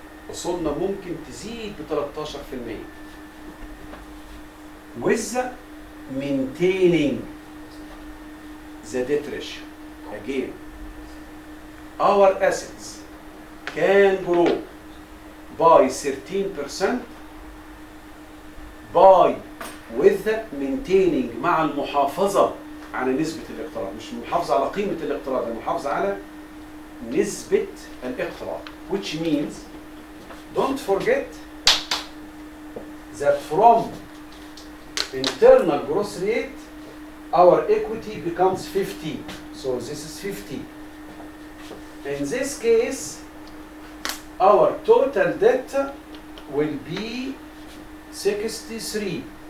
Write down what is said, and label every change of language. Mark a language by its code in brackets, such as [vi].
[ar] وصولنا ممكن تزيد ب [en] 13% with maintaining the debt ratio. Again, our assets can grow by 13% by with maintaining [ar] مع المحافظة على نسبة الاقتراض. مش المحافظة على قيمة الاقتراض، المحافظة على نسبة الاقتراض. [en] Which means, don't forget that from internal growth rate, our equity becomes 50. So this is 50. In this case, our total debt will be 63.